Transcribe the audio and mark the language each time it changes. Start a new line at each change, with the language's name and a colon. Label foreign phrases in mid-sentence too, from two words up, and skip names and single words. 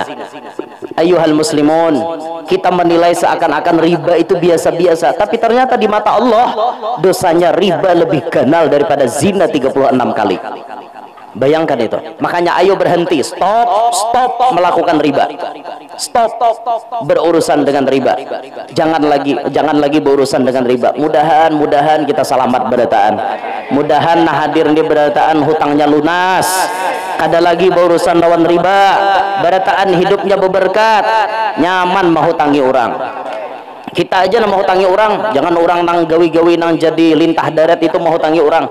Arabic: أيها المسلمون,
Indonesian: kita menilai seakan-akan riba itu biasa-biasa, tapi ternyata di mata Allah dosanya riba lebih ganal daripada zina 36 kali. Bayangkan itu. Makanya ayo berhenti, stop melakukan riba. Stop berurusan dengan riba. Jangan lagi berurusan dengan riba.
Banjar: Mudahan kita selamat berataan. Mudahan nah hadir di berataan hutangnya lunas. Kada lagi berurusan lawan riba. Berataan hidupnya berberkat. Nyaman menghutangi orang. Kita aja mau hutangi orang, jangan orang nang gawi-gawi nang jadi lintah darat itu mau hutangi orang.